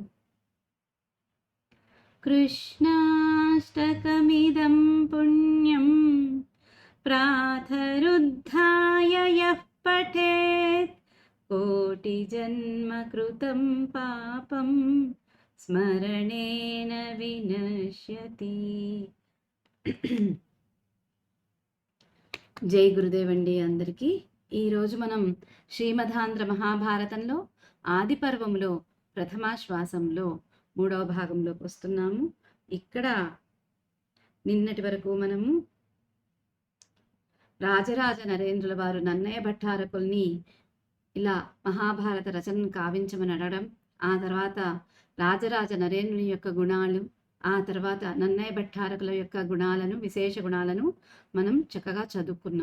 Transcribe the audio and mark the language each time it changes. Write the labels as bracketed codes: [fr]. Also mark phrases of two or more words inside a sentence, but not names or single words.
[sa] कृष्णाष्टकमिदं पुण्यं प्रातरुद्धाय यः पठेत् कोटिजन्मकृतं पापं स्मरणेन विनश्यति। [te] జై గురుదేవ్ అండి అందరికీ. ఈరోజు మనం శ్రీమదాంధ్ర మహాభారతంలో ఆది పర్వంలో ప్రథమాశ్వాసంలో 3వ భాగంలోకి వస్తున్నాము. ఇక్కడ నిన్నటి వరకు మనము రాజరాజ నరేంద్రుల వారు నన్నయ్య భట్టారకుల్ని ఇలా మహాభారత రచనను కావించమని అడగడం, ఆ తర్వాత రాజరాజ నరేంద్రుని యొక్క గుణాలు, ఆ తర్వాత నన్నయ్య భట్టారకుల యొక్క గుణాలను, విశేష గుణాలను మనం చక్కగా చదువుకున్నాం.